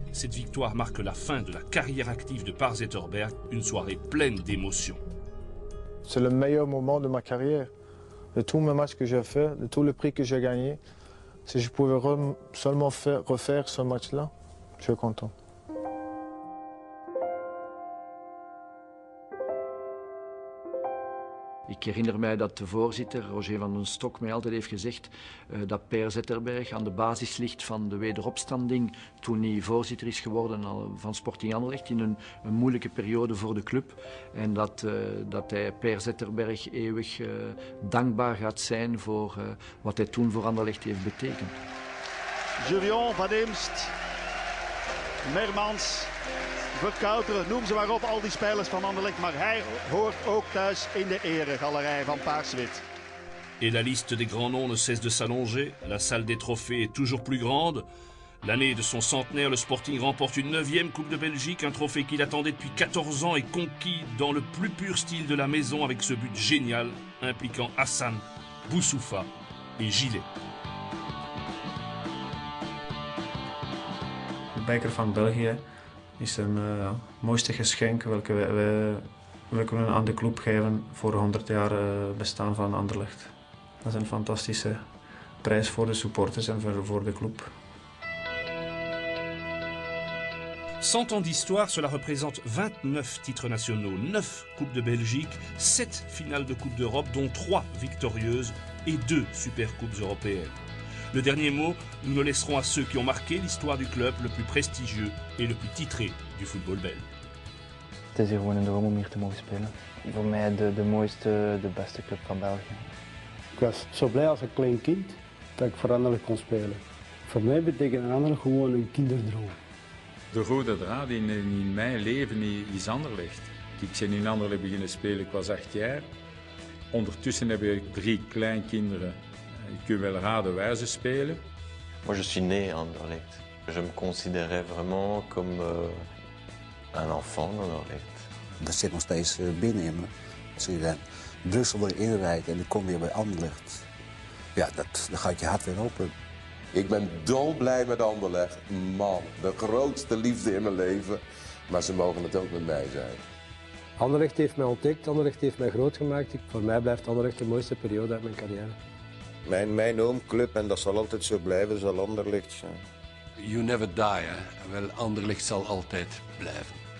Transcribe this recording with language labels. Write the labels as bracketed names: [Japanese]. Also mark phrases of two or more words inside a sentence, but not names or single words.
[French] Cette victoire marque la fin de la carrière active de Par Zetterberg, une soirée pleine d'émotions. C'est le meilleur moment de ma carrière. De tous mes matchs que j'ai faits, de tous les prix que j'ai gagnés, si je pouvais seulement refaire ce match-là, je suis content. [Dutch] Ik herinner mij dat de voorzitter, Roger van den Stok, mij altijd heeft gezegd dat Per Zetterberg aan de basis ligt van de wederopstanding toen hij voorzitter is geworden van Sporting Anderlecht in een moeilijke periode voor de club. En dat hij Per Zetterberg eeuwig dankbaar gaat zijn voor wat hij toen voor Anderlecht heeft betekend. Julien Van Imst, Mermans, Verkouteren, noem ze maar op, al die spelers van Anderlecht. Maar hij hoort ook thuis in de eregalerij van Paars-Wit. [French] Et la liste des grands noms ne cesse de s'allonger. La salle des trophées est toujours plus grande. L'année de son centenaire, le Sporting remporte une 9e Coupe de Belgique, un trophée qu'il attendait depuis 14 ans et conquis dans le plus pur style de la maison avec ce but génial impliquant Hassan, Boussoufa et Gillet. [Dutch] De beker van België is een mooiste geschenk welke we kunnen aan de club geven voor 100 jaar bestaan van Anderlecht. Dat is een fantastische prijs voor de supporters en voor de club. [French] 100 ans d'histoire, cela représente 29 titres nationaux, 9 Coupes de Belgique, 7 finales de Coupe d'Europe, dont 3 victorieuses et 2 Supercoupes européennes. Le dernier mot, nous le laisserons à ceux qui ont marqué l'histoire du club le plus prestigieux et le plus titré du football belge. [Dutch] Het is hier gewoon een droom om hier te mogen spelen. Voor mij de mooiste, de beste club van België. Ik was zo blij als een klein kind dat ik voor Anderlecht kon spelen. Voor mij betekent Anderlecht gewoon een kinderdroom. De rode draad in mijn leven is Anderlecht. Ik ben in Anderlecht beginnen spelen, ik was 8 jaar. Ondertussen heb ik 3 kleinkinderen. Je kunt wel raden waar ze spelen. [French] Moi je suis né à Anderlecht. Je me considérais vraiment comme un enfant d'Anderlecht. [Dutch] Dat zit nog steeds binnen in me. Als je dan Brussel weer inrijdt en dan kom je bij Anderlecht. Ja, dan gaat je hart weer open. Ik ben dolblij met Anderlecht. Man, de grootste liefde in mijn leven. Maar ze mogen het ook met mij zijn. Anderlecht heeft mij ontdekt, Anderlecht heeft mij groot gemaakt. Voor mij blijft Anderlecht de mooiste periode uit mijn carrière. Mijn oomclub, en dat zal altijd zo blijven, zal Anderlecht zijn. [English] You never die, hè? [Dutch] Wel, Anderlecht zal altijd blijven.